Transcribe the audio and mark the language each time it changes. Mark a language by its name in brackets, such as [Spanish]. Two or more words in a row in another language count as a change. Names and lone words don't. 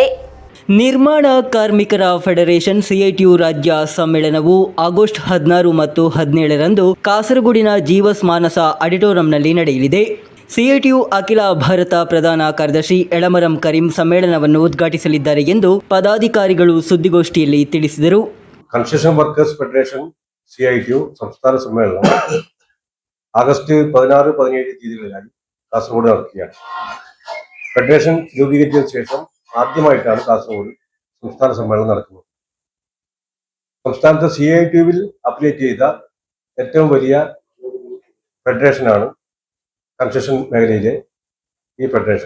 [Kannada] ನಿರ್ಮಾಣ ಕಾರ್ಮಿಕರ ಫೆಡರೇಷನ್ CITU ರಾಜ್ಯ ಸಮ್ಮೇಳನವು ಆಗಸ್ಟ್ 16 ಮತ್ತು 17ರಂದು ಕಾಸರಗೋಡಿನ ಜೀವಸ್ ಮಾನಸ ಆಡಿಟೋರಿಯಂನಲ್ಲಿ ನಡೆಯಲಿದೆ. CITU ಅಖಿಲ ಭಾರತ ಪ್ರಧಾನ ಕಾರ್ಯದರ್ಶಿ ಎಳಮರಂ ಕರೀಂ ಸಮ್ಮೇಳನವನ್ನು ಉದ್ಘಾಟಿಸಲಿದ್ದಾರೆ ಎಂದು ಪದಾಧಿಕಾರಿಗಳು ಸುದ್ದಿಗೋಷ್ಠಿಯಲ್ಲಿ ತಿಳಿಸಿದರು. [Malayalam] കൺസ്ട്രക്ഷൻ വർക്കേഴ്സ് ഫെഡറേഷൻ CITU സംസ്ഥാന സമ്മേളനം ആഗസ്റ്റ് 16-17 തീയതികളിലായി കാസർഗോഡ് നടക്കുകയാണ്. ഫെഡറേഷൻ രൂപീകരിച്ചതിനു ശേഷം ആദ്യമായിട്ടാണ് കാസർഗോഡ് സംസ്ഥാന സമ്മേളനം നടക്കുന്നത്. സംസ്ഥാനത്തെ CITUവിൽ അഫിലിയേറ്റ് ചെയ്ത ഏറ്റവും വലിയ ഫെഡറേഷനാണ് കൺസ്ട്രക്ഷൻ മേഖലയിലെ ഈ ഫെഡറേഷൻ.